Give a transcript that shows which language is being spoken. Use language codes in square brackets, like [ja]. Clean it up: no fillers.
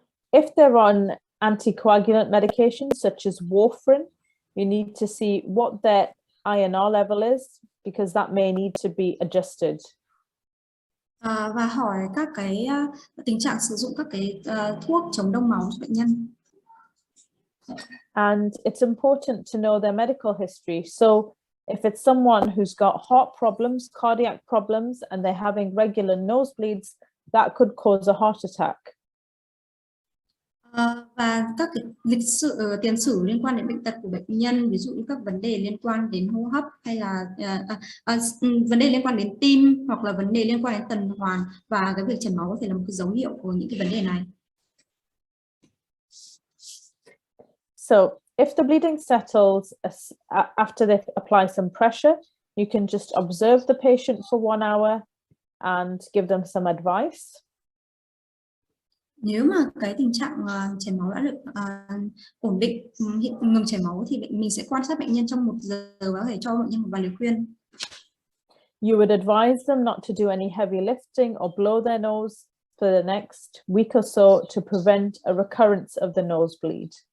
[en] If they're on anticoagulant medication such as warfarin, you need to see what their INR level is because that may need to be adjusted. [vi] Và hỏi các cái tình trạng sử dụng các cái thuốc chống đông máu cho bệnh nhân. [en] And it's important to know their medical history. So if it's someone who's got heart problems, cardiac problems, and they're having regular nosebleeds, that could cause a heart attack. [vi] Và các cái tiền sử liên quan đến bệnh tật của bệnh nhân, ví dụ như các vấn đề liên quan đến hô hấp hay là vấn đề liên quan đến tim hoặc là vấn đề liên quan đến tuần hoàn, và cái việc chảy máu có thể là một cái dấu hiệu của những cái vấn đề này. [en] So if the bleeding settles after they apply some pressure, you can just observe the patient for 1 hour and give them some advice. [vi] Nếu mà cái tình trạng chảy máu đã được ổn định, ngừng chảy máu thì mình sẽ quan sát bệnh nhân trong 1 giờ và có thể cho bệnh nhân một vài lời khuyên. [en] You would advise them not to do any heavy lifting or blow their nose for the next week or so to prevent a recurrence of the nosebleed.